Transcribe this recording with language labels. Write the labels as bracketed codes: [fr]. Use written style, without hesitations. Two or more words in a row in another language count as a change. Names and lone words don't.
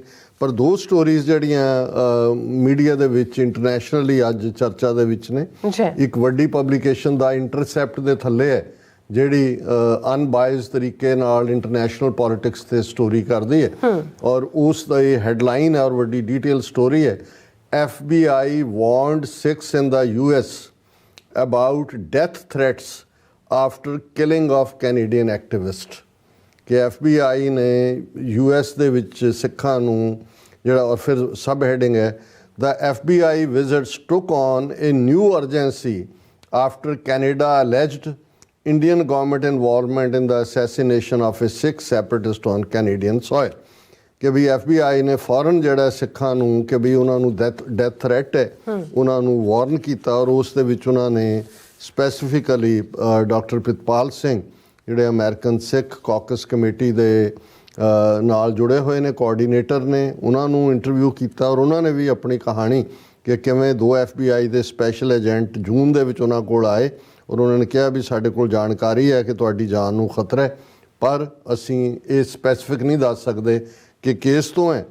[pa] ਪਰ ਦੋ ਸਟੋਰੀਜ਼ ਜਿਹੜੀਆਂ ਮੀਡੀਆ ਦੇ ਵਿੱਚ ਇੰਟਰਨੈਸ਼ਨਲੀ ਅੱਜ ਚਰਚਾ ਦੇ ਵਿੱਚ ਨੇ, ਇੱਕ ਵੱਡੀ ਪਬਲੀਕੇਸ਼ਨ ਦਾ ਇੰਟਰਸੈਪਟ ਦੇ ਥੱਲੇ ਹੈ ਜਿਹੜੀ ਅਨਬਾਇਸਡ ਤਰੀਕੇ ਨਾਲ [en] international politics [pa] ਤੇ ਸਟੋਰੀ ਕਰਦੀ ਹੈ ਔਰ ਉਸ ਦਾ ਇਹ ਹੈਡਲਾਈਨ ਹੈ ਔਰ ਵੱਡੀ [en] detail story [pa] ਹੈ, [en] FBI warned Sikhs in the US about death threats after killing of Canadian activist। [pa] ਕਿ FBI ਨੇ US ਦੇ ਵਿੱਚ ਸਿੱਖਾਂ ਨੂੰ ਜਿਹੜਾ, ਔਰ ਫਿਰ ਸਬ ਹੈਡਿੰਗ ਹੈ [en] The FBI visits took on a new urgency after Canada alleged Indian government involvement in the assassination of a Sikh separatist on Canadian soil। [pa] ਕਿ ਵੀ FBI ਨੇ ਫੌਰਨ ਜਿਹੜਾ ਸਿੱਖਾਂ ਨੂੰ ਕਿ ਵੀ ਉਹਨਾਂ ਨੂੰ [en] death threat [pa] ਹੈ, ਉਹਨਾਂ ਨੂੰ ਵਾਰਨ ਕੀਤਾ ਔਰ ਉਸ ਦੇ ਵਿੱਚ ਉਹਨਾਂ ਨੇ ਸਪੈਸੀਫਿਕਲੀ ਡਾਕਟਰ ਪ੍ਰਿਤਪਾਲ ਸਿੰਘ ਜਿਹੜੇ ਅਮਰੀਕਨ ਸਿੱਖ ਕਾਕਸ ਕਮੇਟੀ ਦੇ ਨਾਲ ਜੁੜੇ ਹੋਏ ਨੇ, ਕੋਆਰਡੀਨੇਟਰ ਨੇ, ਉਹਨਾਂ ਨੂੰ ਇੰਟਰਵਿਊ ਕੀਤਾ ਔਰ ਉਹਨਾਂ ਨੇ ਵੀ ਆਪਣੀ ਕਹਾਣੀ ਕਿ ਕਿਵੇਂ ਦੋ FBI ਦੇ [en] special agent [pa] ਜੂਨ ਦੇ ਵਿੱਚ ਉਹਨਾਂ ਕੋਲ ਆਏ ਔਰ ਉਹਨਾਂ ਨੇ ਕਿਹਾ ਵੀ ਸਾਡੇ ਕੋਲ ਜਾਣਕਾਰੀ ਹੈ ਕਿ ਤੁਹਾਡੀ ਜਾਨ ਨੂੰ ਖਤਰਾ ਹੈ ਪਰ ਅਸੀਂ ਇਹ ਸਪੈਸੀਫਿਕ ਨਹੀਂ ਦੱਸ ਸਕਦੇ ਕਿ ਕੇਸ ਤੋਂ ਹੈ।